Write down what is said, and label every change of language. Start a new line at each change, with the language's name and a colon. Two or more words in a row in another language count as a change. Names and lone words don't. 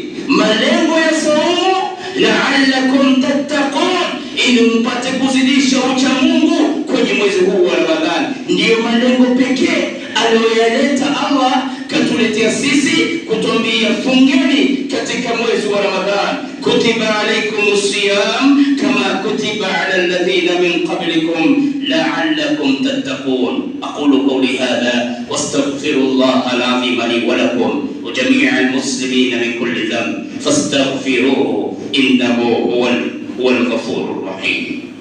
Swahili: Malengo ya saumu,
Arabic: لعلكم تتقون,
Swahili: ili mpate kuzidisha ucha Mungu kwenye mwezi huu wa Ramadhani. Ndiyo malengo pekee aliyoyaleta Allah, katuletea sisi kutuambia fungeni katika mwezi wa Ramadhani.
Arabic: كتب عليكم الصيام كما كتب على الذين من قبلكم لعلكم تتقون. أقول قولي هذا وأستغفر الله العظيم لي ولكم ولجميع المسلمين من كل ذنب فاستغفروه إنه هو الغفور الرحيم.